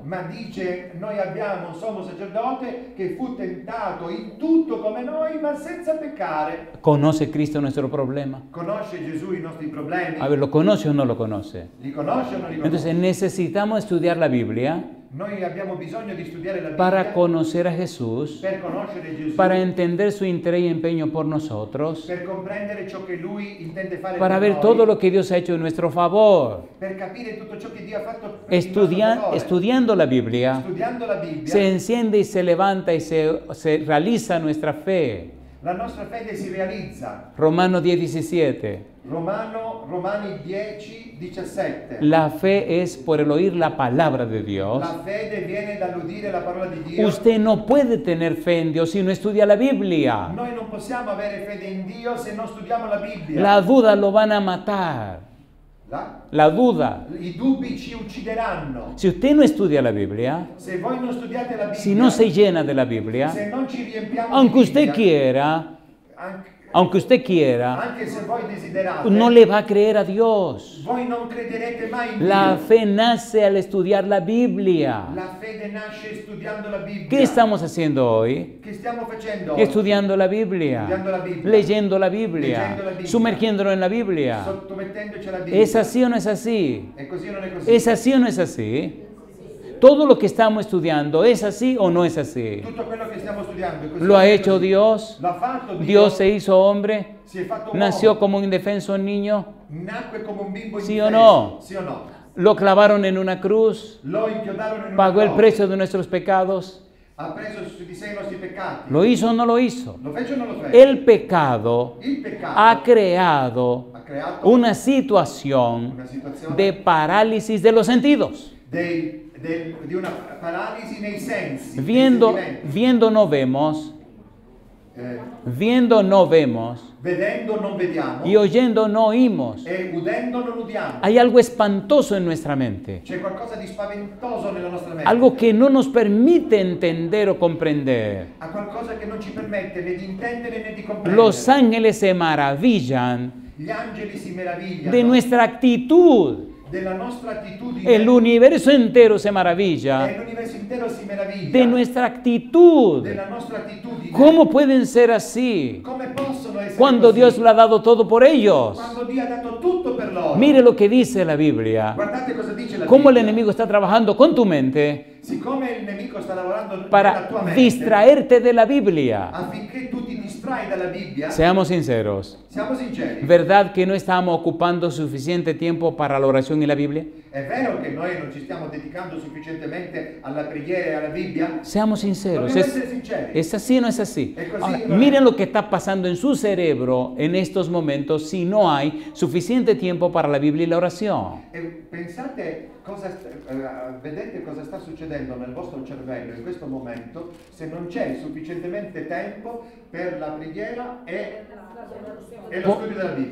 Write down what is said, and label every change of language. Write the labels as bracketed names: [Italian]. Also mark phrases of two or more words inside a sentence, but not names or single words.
[Italian] Ma dice, noi abbiamo un sommo sacerdote che fu tentato in tutto come noi, ma senza peccare. [Spanish] ¿Conoce Cristo nuestro problema? [Italian] Conosce Gesù i nostri problemi? [Spanish] A ver, ¿lo conoce o no lo conoce? [Italian] Li conosce o non li conosce? [Spanish] Entonces necesitamos estudiar la Biblia [Italian] Noi abbiamo bisogno di studiare la Bibbia [Spanish] para conocer a Jesús, [Italian] per conoscere Gesù, [Spanish] para entender su interés y empeño por nosotros, [Italian] per comprendere ciò che Lui intende fare [Spanish] para [Italian] per [Spanish] ver [Italian] noi, [Spanish] todo lo que Dios ha hecho en nuestro favor. [Italian] per capire tutto ciò che Dio ha fatto per il nostro favore. [Spanish] Estudiando la Biblia, [Italian] Studiando la Bibbia, [Spanish] se enciende y se levanta y se realiza nuestra fe. [Italian] la nostra fede si realizza. [Spanish] Romanos 10, 17. [Italian] Romani 10, 17. [Spanish] La fe es por el oír la palabra de Dios. [Italian] La fede viene dall'udire la parola di Dio. [Spanish] Usted no puede tener fe en Dios si no estudia la Biblia. [Italian] Noi non possiamo avere fede in Dio se non studiamo la Bibbia. [Spanish] La duda lo van a matar. La duda. [Italian] I dubbi ci uccideranno. [Spanish] Si usted no estudia la Biblia, [Italian] Se voi non studiate la Bibbia, [Spanish] si no se llena de la Biblia, [Italian] se non ci riempiamo [Spanish] aunque [Italian] di [Spanish] usted [Italian] Bibbia, [Spanish] quiera, [Italian] anche se voi desiderate, [Spanish] no le va a creer a Dios. [Italian] voi non crederete mai in [Spanish] La [Italian] Dio. [Spanish] fe nace al estudiar la Biblia. [Italian] La fede nasce studiando la Bibbia. [Spanish] ¿Qué estamos haciendo hoy? [Italian] Che stiamo facendo oggi? [Spanish] Estudiando la Biblia, Estudiando la Biblia. leyendo la Biblia, Leyendo la Biblia. sumergiéndonos en la Biblia. [Italian] Sottomettendoci alla Bibbia. [Spanish] ¿Es así o no es así? [Italian] È così o non è così? [Spanish] ¿Es así o no es así? Todo lo que estamos estudiando, ¿es así o no es así? [Italian] Tutto quello che stiamo studiando è così. [Spanish] ¿Lo [Italian] o [Spanish] ha [Italian] non è [Spanish] hecho [Italian] così? [Spanish] Dios? [Italian] L'ha fatto Dio. [Spanish] ¿Dios se hizo hombre? [Italian] Si è fatto uomo. [Spanish] ¿Nació como un indefenso niño? [Italian] Nacque come un bimbo [Spanish] ¿Sí o [Italian] indifeso. [Spanish] no? [Italian] Sì o no? [Spanish] ¿Lo clavaron en una cruz? [Italian] Lo inchiodarono in una [Spanish] ¿Pagó el [Italian] croce. [Spanish] precio de nuestros pecados? [Italian] Ha preso su di sé i nostri peccati. [Spanish] ¿Lo hizo o no lo hizo? [Italian] Lo fece o non lo fece? [Spanish] El pecado [Italian] Il peccato [Spanish] ha creado [Italian] ha creato [Spanish] una situación [Italian] una situazione [Spanish] de parálisis de los sentidos. [Italian] di una paralisi nei sensi. [Spanish] Viendo, [Italian] nei sentimenti. [Spanish] viendo no vemos, viendo no vemos [Italian] Vedendo non vediamo [Spanish] y oyendo no oímos. [Italian] e udendo non udiamo. [Spanish] Hay algo espantoso en nuestra mente, [Italian] C'è qualcosa di spaventoso nella nostra mente. [Spanish] algo que no nos permite entender o comprender. [Italian] Ha qualcosa che non ci permette né di intendere né di comprendere. [Spanish] Los ángeles se maravillan [Italian] Gli angeli si meravigliano [Spanish] de nuestra actitud. [Italian] della nostra attitudine. [Spanish] El universo entero se maravilla [Italian] E l'universo intero si meraviglia [Spanish] de nuestra actitud. [Italian] della nostra attitudine. [Spanish] ¿Cómo pueden ser así [Italian] Come possono essere [Spanish] cuando [Italian] così? [Spanish] Dios lo ha dado todo por ellos? [Italian] Quando Dio ha dato tutto per loro. [Spanish] Mire lo que dice la Biblia. [Italian] Guardate cosa dice la [Spanish] Cómo el [Italian] Bibbia. [Spanish] enemigo está trabajando con tu mente [Italian] Siccome il nemico sta lavorando nella [Spanish] para [Italian] tua mente, [Spanish] distraerte de la Biblia. [Italian] affinché tu ti distrai dalla Bibbia, [Spanish] Seamos sinceros. [Italian] siamo sinceri. [Spanish] ¿Verdad que no estamos ocupando suficiente tiempo para la oración y la Biblia? [Italian] È È vero che noi non ci stiamo dedicando sufficientemente alla preghiera e alla Bibbia? [Spanish] Seamos sinceros. [Italian] Dobbiamo essere sinceri. [Spanish] ¿Es así o no es así? Es así, Ahora, ¿no? miren lo que está pasando en su cerebro en estos momentos si no hay suficiente tiempo para la Biblia y la oración. [Italian] E pensate vedete cosa sta succedendo nel vostro cervello in questo momento se non c'è sufficientemente tempo per la preghiera e lo studio della Bibbia.